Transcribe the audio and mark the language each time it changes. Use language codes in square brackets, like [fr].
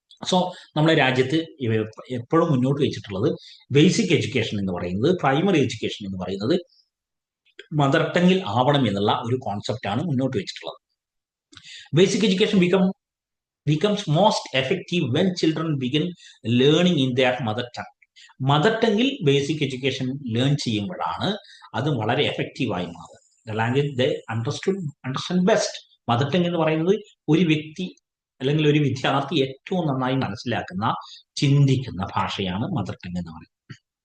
[ml] So നമ്മുടെ രാജ്യത്ത് എപ്പോഴും മുന്നോട്ട് വെച്ചിട്ടുള്ളത് ബേസിക് എഡ്യൂക്കേഷൻ എന്ന് പറയുന്നത് പ്രൈമറി എഡ്യൂക്കേഷൻ എന്ന് പറയുന്നത് മദർ ടങ്ങിൽ ആവണം എന്നുള്ള ഒരു കോൺസെപ്റ്റാണ് മുന്നോട്ട് വെച്ചിട്ടുള്ളത്. [en] Basic education becomes most effective when children begin learning in their mother tongue. [ml] Mother ടങ്ങിൽ basic education learn ചെയ്യുമ്പോഴാണ് അത് വളരെ എഫക്റ്റീവായി മാറുക. [en] The language they understand best. [ml] Mother tongue എന്ന് പറയുന്നത് ഒരു വ്യക്തി അല്ലെങ്കിൽ ഒരു വിദ്യാർത്ഥി ഏറ്റവും നന്നായി മനസ്സിലാക്കുന്ന ചിന്തിക്കുന്ന ഭാഷയാണ് മദർ ടങ് എന്ന് പറയുന്നത്.